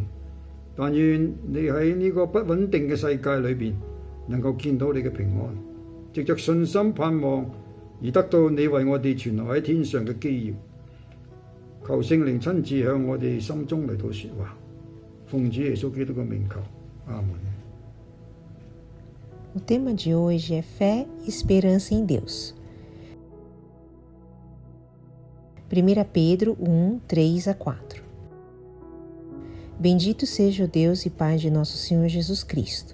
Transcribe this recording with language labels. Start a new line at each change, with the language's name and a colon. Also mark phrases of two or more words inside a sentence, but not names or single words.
Cantonese: 但願你喺呢個不穩定嘅世界裏邊，能夠見到你嘅平安，藉着信心盼望而得到你為我哋存留喺天上嘅基業。求聖靈親自向我哋心中嚟到說話，奉主耶穌基督嘅名求，阿門。
Portuguese: O tema de hoje é fé e esperança em Deus. 1 Pedro 1, 3 a 4. Bendito seja o Deus e Pai de nosso Senhor Jesus Cristo.